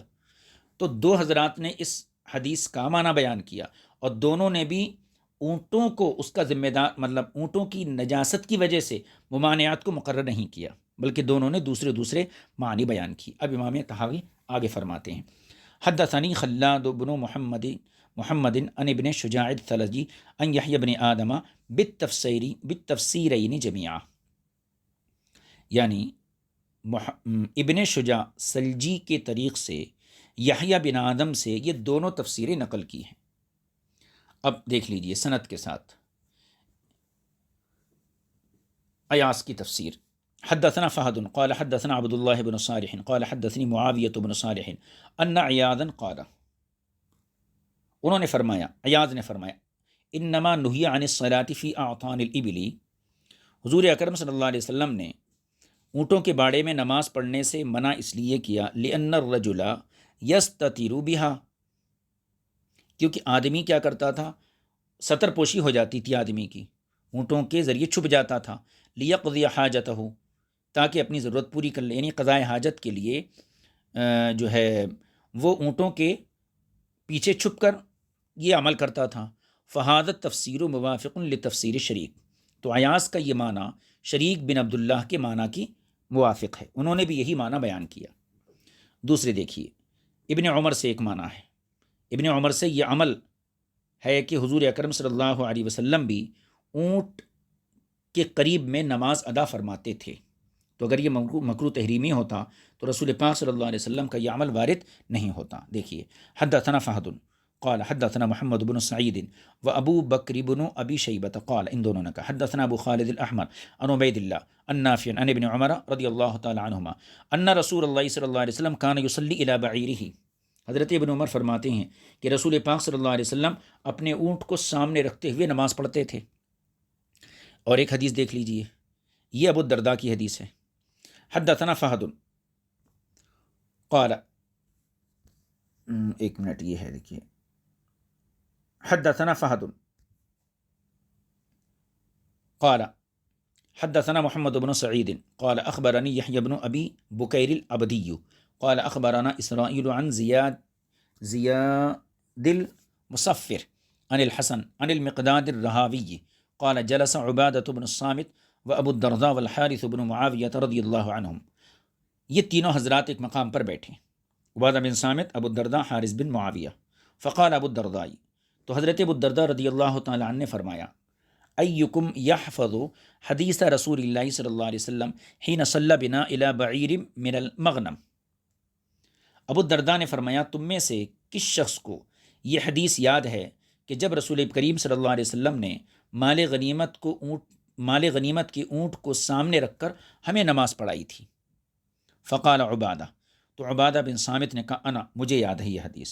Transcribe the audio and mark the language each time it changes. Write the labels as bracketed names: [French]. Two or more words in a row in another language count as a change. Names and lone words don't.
[Urdu] تو دو حضرات نے اس حدیث کا معنی بیان کیا، اور دونوں نے بھی اونٹوں کو اس کا ذمہ دار، مطلب اونٹوں کی نجاست کی وجہ سے ممانعات کو مقرر نہیں کیا، بلکہ دونوں نے دوسرے دوسرے معنی بیان کی. اب امام طحاوی آگے فرماتے ہیں, [Arabic] حدثني خلاد بن محمد عن ابن شجاع الثلجي عن يحيى ابن آدم بالتفسيرين جميعا, [Urdu] یعنی ابن شجاع ثلجی کے طریق سے یحییٰ بن آدم سے یہ دونوں تفسیریں نقل کی ہیں. اب دیکھ لیجیے سند کے ساتھ ایاس کی تفسیر. [Arabic] حدثنا فهد قال حدثنا عبد الله بن صالح قال حدثني معاوية بن صالح أن إياسا قال, [Urdu] انہوں نے فرمایا، ایاز نے فرمایا, [Arabic] إنما نهي عن الصلاة في أعطان الإبل, [Urdu] حضور اکرم صلی اللہ علیہ وسلم نے اونٹوں کے باڑے میں نماز پڑھنے سے منع اس لیے کیا, [Arabic] لأن الرجل يستتر بها, [Urdu] کیونکہ آدمی کیا کرتا تھا، ستر پوشی ہو جاتی تھی آدمی کی، اونٹوں کے ذریعے چھپ جاتا تھا. [Arabic] ليقضي حاجته, [Urdu] تاکہ اپنی ضرورت پوری کر لے، یعنی قضائے حاجت کے لیے جو ہے وہ اونٹوں کے پیچھے چھپ کر یہ عمل کرتا تھا. [Arabic] فهذا تفسير موافق لتفسير شريك, [Urdu] تو ایاس کا یہ معنی شریک بن عبداللہ کے معنی کی موافق ہے، انہوں نے بھی یہی معنی بیان کیا. دوسرے دیکھیے، ابن عمر سے ایک معنی ہے، ابن عمر سے یہ عمل ہے کہ حضور اکرم صلی اللہ علیہ وسلم بھی اونٹ کے قریب میں نماز ادا فرماتے تھے. تو اگر یہ مکروہ تحریمی ہوتا تو رسول پاک صلی اللہ علیہ وسلم کا یہ عمل وارد نہیں ہوتا. دیکھیے, [Arabic] حدثنا فهد قال حدثنا محمد بن سعيد وأبو بكر بن أبي شيبة قال, [Urdu] ان دونوں نے کہا [Arabic] حدثنا أبو خالد الأحمر عن عبيد الله عن نافع عن ابن عمر رضي الله تعالى عنهما أن رسول الله صلى الله عليه وسلم كان يصلي إلى بعيره, [Urdu] حضرت ابن عمر فرماتے ہیں کہ رسول پاک صلی اللہ علیہ وسلم اپنے اونٹ کو سامنے رکھتے ہوئے نماز پڑھتے تھے۔ اور ایک حدیث دیکھ لیجئے، یہ ابو الدرداء کی حدیث ہے۔ [Arabic] حدثنا فہد قال، [Urdu] ایک منٹ، یہ ہے دیکھیے، [Arabic] حدثنا فہد قال حدثنا محمد بن سعید قال اخبرنی یحیی بن ابی بکیر العبدی قال اخبرنا اسرائیل عن زیاد المصفر عن الحسن عن المقداد الرہاوی قال جلس عبادة بن الصامت وابو الدرداء والحارث بن معاویہ رضی اللہ عنہم۔ [Urdu] یہ تینوں حضرات ایک مقام پر بیٹھے، عبادہ بن صامت، ابو الدرداء، حارث بن معاویہ۔ [Arabic] فقال ابو الدرداء، [Urdu] تو حضرت ابو الدرداء رضی اللہ تعالی عنہ نے فرمایا، [Arabic] ایکم یحفظ حدیث رسول اللہ صلی اللہ علیہ وسلم حین صلی بنا الی بعیر من المغنم۔ [Urdu] ابو الدرداء نے فرمایا، تم میں سے کس شخص کو یہ حدیث یاد ہے کہ جب رسول کریم صلی اللہ علیہ وسلم نے مال غنیمت کے اونٹ کو سامنے رکھ کر ہمیں نماز پڑھائی تھی؟ [Arabic] فقال عبادہ، [Urdu] تو عبادہ بن صامت نے کہا، انا، مجھے یاد ہے یہ حدیث۔